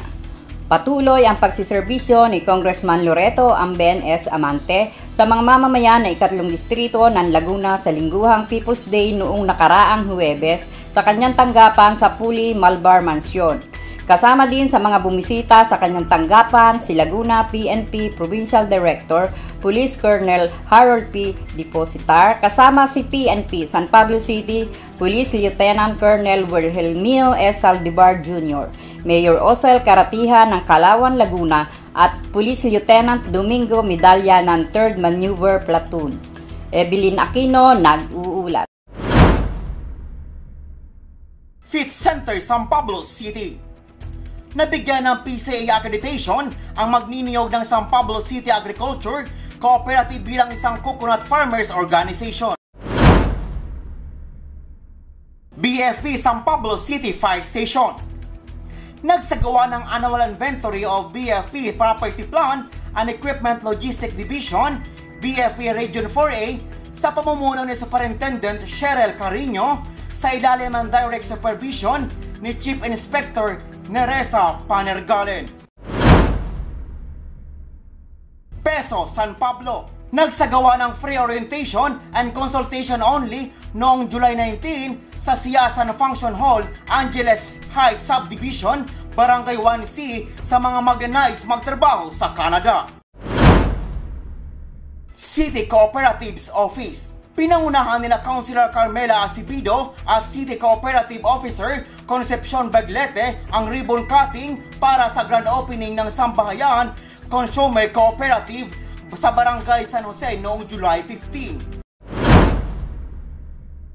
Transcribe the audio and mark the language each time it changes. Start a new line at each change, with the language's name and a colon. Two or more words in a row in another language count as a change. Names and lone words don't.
Filipino: Patuloy ang pagsiserbisyo ni Congressman Loreto Amben S. Amante sa mga mamamayan ng 3 distrito ng Laguna sa lingguhang People's Day noong nakaraang Huwebes sa kanyang tanggapan sa Puli Malbar Mansion. Kasama din sa mga bumisita sa kanyang tanggapan si Laguna PNP Provincial Director Police Colonel Harold P. Depositar, kasama si PNP San Pablo City Police Lieutenant Colonel Wilhelmio S. Saldivar Jr., Mayor Osel Karatiha ng Kalawan, Laguna at Police Lieutenant Domingo Medalla ng 3rd Maneuver Platoon. Evelyn Aquino, nag-uulat. Fit Center San Pablo City. Nabigyan ng PCA accreditation ang magniniyog ng San Pablo City Agriculture Cooperative bilang isang
English: coconut farmers organization.
Filipino: BFP San Pablo City Fire Station. Nagsagawa ng
English: annual inventory of BFP Property Plan and Equipment Logistic Division,
Filipino: BFP Region 4A, sa pamumuno ni Superintendent Cheryl Carino sa ilalim ng
English: direct supervision
Filipino: ni Chief Inspector Neresa Panergalen. Peso San Pablo. Nagsagawa ng
English: free orientation and consultation only
Filipino: noong July 19 sa Siyasan Function Hall, Angeles Heights Subdivision, Barangay 1C sa mga mag-nais magtrabaho sa Canada. City Cooperatives Office. Pinangunahan nila Councilor Carmela Acevedo at City Cooperative Officer Concepcion Baglete ang
English: ribbon cutting
Filipino: para sa
English: grand opening
Filipino: ng Sambahayan Consumer Cooperative sa Barangay San Jose noong July 15.